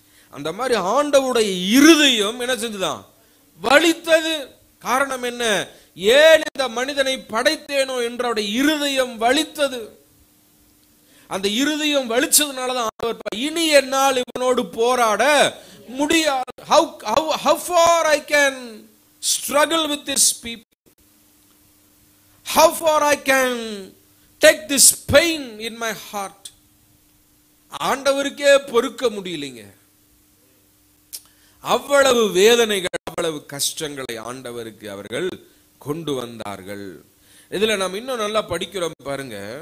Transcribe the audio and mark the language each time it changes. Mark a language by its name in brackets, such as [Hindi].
[Tamil] அந்த மாதிரி ஆண்டவருடைய இருதயம் என்ன செஞ்சுதான்? வலித்தது. காரணம் என்ன? ஏன் இந்த மனிதனை படைத்தேனோ என்ற அவருடைய இருதயம் வலித்தது. அந்த இருதயம் வலிச்சதுனாலதான் ஆண்டவர் இனி என்னால் இவனோடு போராட முடியாது. [English] How far I can struggle with this people? How far I can take this pain in my heart? [Tamil] ஆண்டவருக்கே பொறுக்க முடியலைங்க. அவ்வளவு வேதனைகள், அவ்வளவு கஷ்டங்களை ஆண்டவருக்கு அவர்கள் கொண்டு வந்தார்கள். இதுல நாம் இன்னும் நல்லா படிக்கிறோம் பாருங்க.